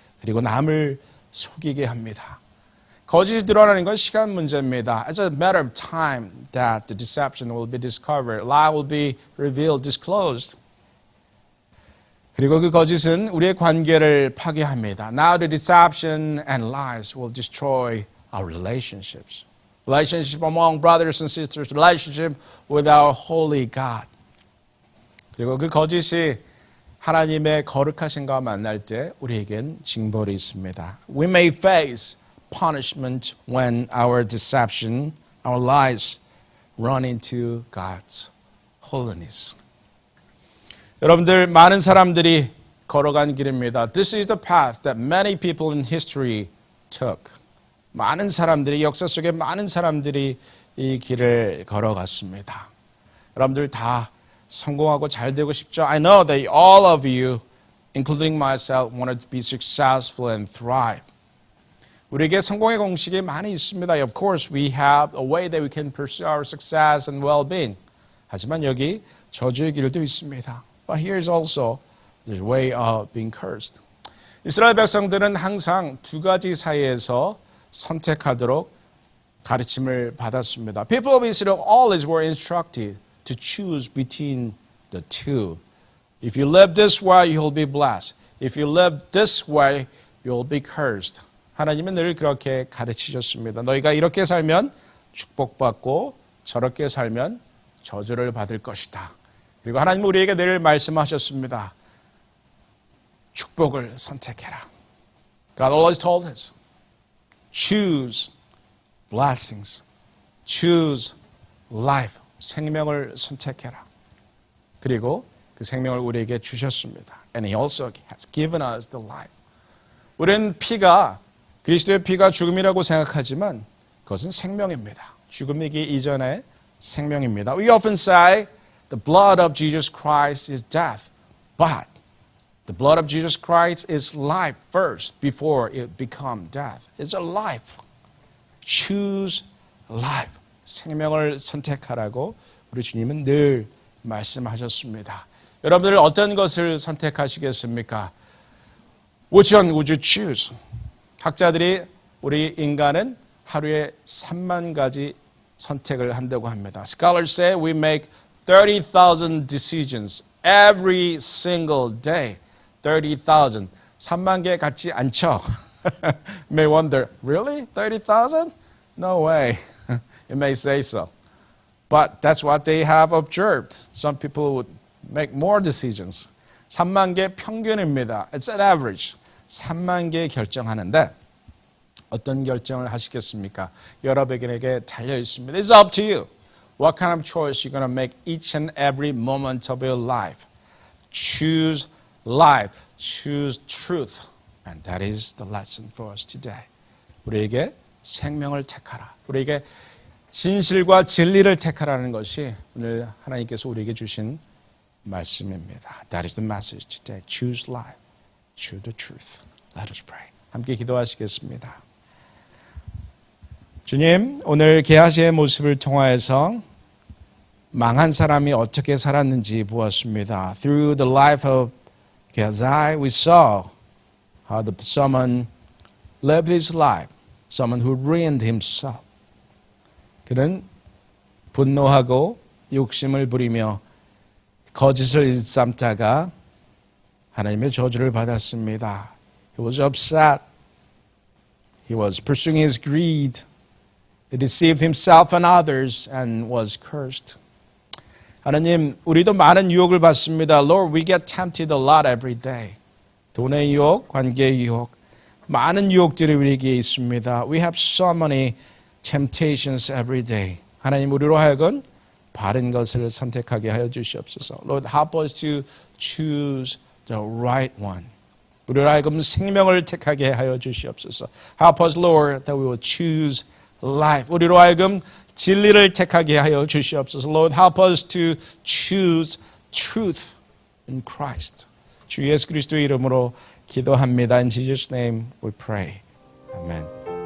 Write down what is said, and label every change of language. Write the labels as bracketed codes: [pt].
[ko] 그리고 남을 속이게 합니다. 거짓이 드러나는 건 시간 문제입니다. [en] It's a matter of time that the deception will be discovered. Lie will be revealed, disclosed. [ko] 그리고 그 거짓은 우리의 관계를 파괴합니다. [en] Now the deception and lies will destroy our relationships. Relationship among brothers and sisters, relationship with our holy God. [ko] 그리고 그 거짓이 하나님의 거룩하신가와 만날 때 우리에겐 징벌이 있습니다. [en] We may face punishment when our deception, our lies run into God's holiness. [ko] 여러분들 많은 사람들이 걸어간 길입니다. [en] This is the path that many people in history took. [ko] 많은 사람들이 역사 속에 많은 사람들이 이 길을 걸어갔습니다. 여러분들 다 성공하고 잘 되고 싶죠? [en] I know that all of you, including myself, wanted to be successful and thrive. [ko] 우리에게 성공의 공식이 많이 있습니다. [en] Of course, we have a way that we can pursue our success and well-being. [ko] 하지만 여기 저주의 길도 있습니다. [en] But here is also the way of being cursed. [ko] 이스라엘 백성들은 항상 두 가지 사이에서 선택하도록 가르침을 받았습니다. [en] People of Israel always were instructed to choose between the two. If you live this way, you'll be blessed. If you live this way, you'll be cursed. [ko] 하나님은 늘 그렇게 가르치셨습니다. 너희가 이렇게 살면 축복받고 저렇게 살면 저주를 받을 것이다. 그리고 하나님은 우리에게 늘 말씀하셨습니다. 축복을 선택해라. [en] God always told us, choose blessings, choose life. [ko] 생명을 선택해라. 그리고 그 생명을 우리에게 주셨습니다. [en] And He also has given us the life. [ko] 우리는 피가 그리스도의 피가 죽음이라고 생각하지만 그것은 생명입니다. 죽음이기 이전의 생명입니다. [en] We often say the blood of Jesus Christ is death, but the blood of Jesus Christ is life first before it becomes death. It's a life. Choose life. [ko] 생명을 선택하라고 우리 주님은 늘 말씀하셨습니다. 여러분들 어떤 것을 선택하시겠습니까? [en] Which one would you choose? [ko] 학자들이 우리 인간은 하루에 3만 가지 선택을 한다고 합니다. [en] Scholars say we make 30,000 decisions every single day. [ko] 30,000. 3만 개 같지 않죠? [en] You may wonder, really? 30,000? No way. You may say so. But that's what they have observed. Some people would make more decisions. [ko] 3만 개 평균입니다. [en] It's an average. [ko] 3만 개 결정하는데 어떤 결정을 하시겠습니까? 여러분에게 달려 있습니다. [en] It's up to you. What kind of choice you're going to make each and every moment of your life? Choose life. Choose truth. And that is the lesson for us today. [ko] 우리에게 생명을 택하라. 우리에게 진실과 진리를 택하라는 것이 오늘 하나님께서 우리에게 주신 말씀입니다. [en] That is the message today. Choose life. Choose the truth. Let us pray. [ko] 함께 기도하시겠습니다. 주님, 오늘 게하시의 모습을 통하여서 망한 사람이 어떻게 살았는지 보았습니다. [en] Through the life of Gehazi, we saw how someone lived his life, someone who ruined himself. [ko] 그는 분노하고 욕심을 부리며 거짓을 일삼다가 하나님의 저주를 받았습니다. [en] He was upset. He was pursuing his greed. He deceived himself and others and was cursed. [ko] 하나님, 우리도 많은 유혹을 받습니다. [en] Lord, we get tempted a lot every day. [ko] 돈의 유혹, 관계의 유혹, 많은 유혹들이 우리에게 있습니다. [en] We have so many temptations every day. [ko] 하나님, 우리로 하여금 바른 것을 선택하게 하여 주시옵소서. [en] Lord, help us to choose the right one. [ko] 우리로 하여금 생명을 택하게 하여 주시옵소서. [en] Help us, Lord, that we will choose life. [ko] 우리로 하여금 진리를 택하게 하여 주시옵소서. [en] Lord, help us to choose truth in Christ. [ko] 주 예수 그리스도의 이름으로 기도합니다. [en] In Jesus' name we pray. Amen.